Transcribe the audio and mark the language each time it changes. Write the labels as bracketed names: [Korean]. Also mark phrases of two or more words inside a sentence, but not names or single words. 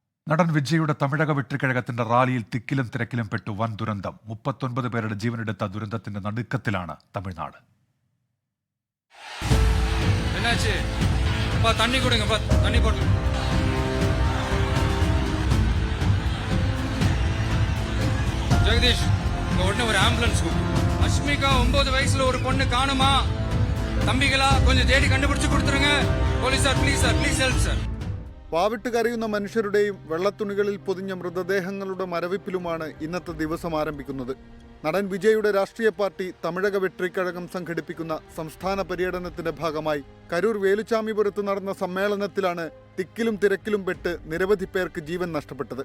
[Malayalam] നടൻ വിജയുടെ തമിഴക വെട്ടിക്കഴകത്തിന്റെ റാലിയിൽ തിക്കിലും തിരക്കിലും പെട്ടു വൻ ദുരന്തം. 39 പേരുടെ ജീവനെടുത്ത ദുരന്തത്തിന്റെ നടുക്കത്തിലാണ് തമിഴ്നാട്. [Tamil] ஜெகதீஷ், உடனே ஒரு ஆம்புலன்ஸ் அஷ்மிகா 9 வயசுல ஒரு பொண்ணு காணுமா? தம்பிகளா கொஞ்சம் தேடி கண்டுபிடிச்சு கொடுத்துருங்க. [English] police sir, please sir, please help sir. [Malayalam] വാവിട്ട് കരയുന്ന മനുഷ്യരുടെയും വെള്ളത്തുണികളിൽ പൊതിഞ്ഞ മൃതദേഹങ്ങളുടെ മരവിപ്പിലുമാണ് ഇന്നത്തെ ദിവസം ആരംഭിക്കുന്നത്. നടൻ വിജയുടെ രാഷ്ട്രീയ പാർട്ടി തമിഴക വെട്രിക്കഴകം സംഘടിപ്പിക്കുന്ന സംസ്ഥാന പര്യടനത്തിന്റെ ഭാഗമായി കരൂർ വേലുച്ചാമിപുരത്ത് നടന്ന സമ്മേളനത്തിലാണ് തിക്കിലും തിരക്കിലും പെട്ട് നിരവധി പേർക്ക് ജീവൻ നഷ്ടപ്പെട്ടത്.